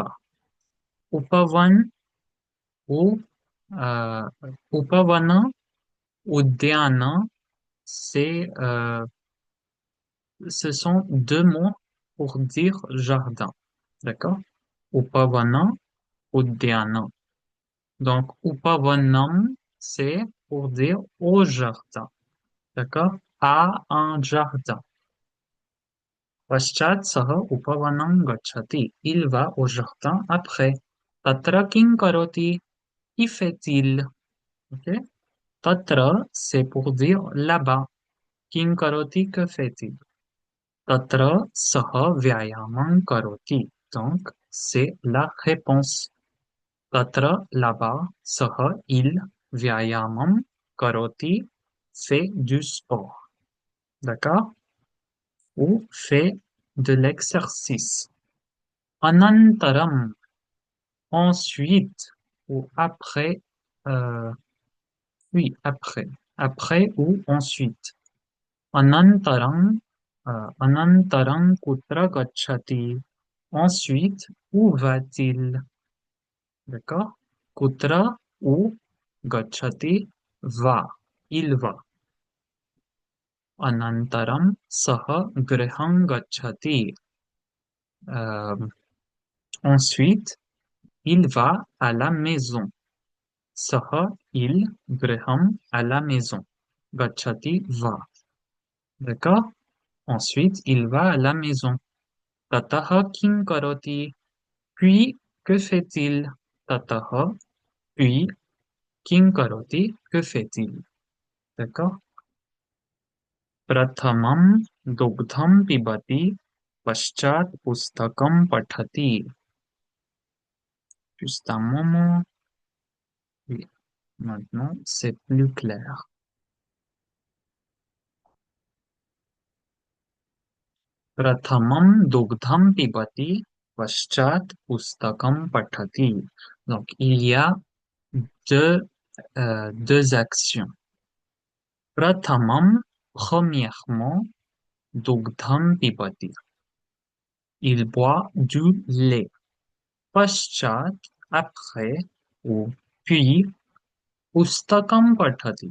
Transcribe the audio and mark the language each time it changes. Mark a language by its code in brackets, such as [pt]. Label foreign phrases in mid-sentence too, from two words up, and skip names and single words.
[fr] Upavan ou euh, Upavana ou Dhyana, c'est ce sont deux mots pour dire jardin. D'accord? Upavana, Udhyana. Donc, Upavanam, c'est pour dire au jardin. D'accord? À un jardin. [sa] पश्चात् सः उपवनं गच्छति. [fr] Il va au jardin après. [sa] तत्र किं करोति. [fr] Y fait-il? Ok? Tatra, c'est pour dire là-bas. [sa] किं करोति, [fr] que fait-il? [sa] तत्र सः व्यायामं करोति. [fr] Donc, c'est la réponse. Tatra, là-bas, saha, il, [sa] व्यायामं करोति, [fr] fait du sport. D'accord? Ou fait de l'exercice. Anantaram, ensuite, ou après, euh, oui, après. Après ou ensuite. [sa] अनन्तरं अनन्तरं कुत्र गच्छति. [fr] Ensuite, où va-t-il? D'accord? Kutra ou gachati va. Il va. [sa] अनन्तरं सः गृहं गच्छति. [fr] Euh, ensuite, il va à la maison. Saha, il, griham, à la maison. Gachati va. D'accord? Ensuite, il va à la maison. [sa] ततः किं करोति. [fr] Puis, que fait-il? Tataha. Puis, [sa] किं करोति. [fr] Que fait-il? D'accord? [sa] प्रथमं दुग्धं पिबति. पश्चात् पुस्तकं पठति. [fr] Juste un moment. Oui, maintenant, c'est plus clair. [sa] प्रथमं दुग्धं पिबति. पश्चात् पुस्तकं पठति. [fr] Donc, il y a deux, deux actions. Prathamam, premièrement, [sa] दुग्धं पिबति. [fr] Il boit du lait. Paschat, après, ou puis, [sa] पुस्तकं पठति.